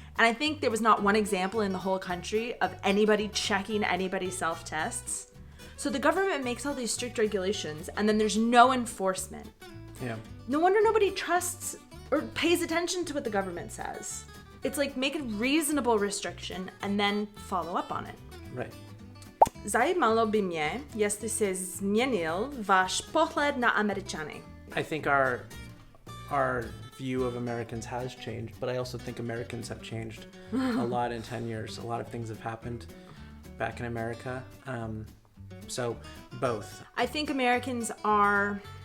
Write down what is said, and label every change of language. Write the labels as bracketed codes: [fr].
[en] And I think there was not one example in the whole country of anybody checking anybody's self-tests. So the government makes all these strict regulations, and then there's no enforcement. Yeah. No wonder nobody trusts or pays attention to what the government says. It's like, make a reasonable restriction and then follow up on it. Right. [cs] Zajímalo by mě, jestli se změnil váš pohled na Američany. [en] I think our view of Americans has changed, but I also think Americans have changed a lot in 10 years. A lot of things have happened back in America. So both. I think Americans are...